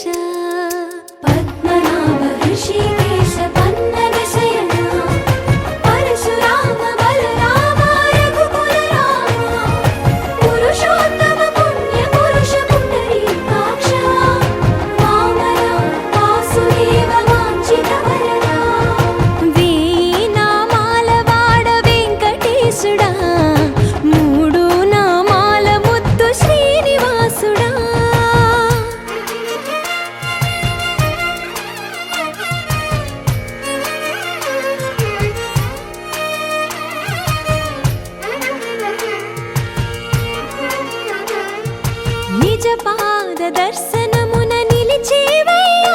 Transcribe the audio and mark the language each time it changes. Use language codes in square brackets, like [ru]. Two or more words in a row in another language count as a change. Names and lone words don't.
[sa] पद्मनाभ ऋषिकेश पन्नग शयन परशुराम बलराम रघुकुल राम पुरुषोत्तम पुण्य पुरुष पुंडरीकाक्ष वामन वासुदेव वाञ्छित वरदा [te] వేయి నామాల వాడ వెంకటేశుడా మూడు నామాల ముద్దు శ్రీనివాసుడా నిజ పాద దర్శనమున నిలిచేవయ్యా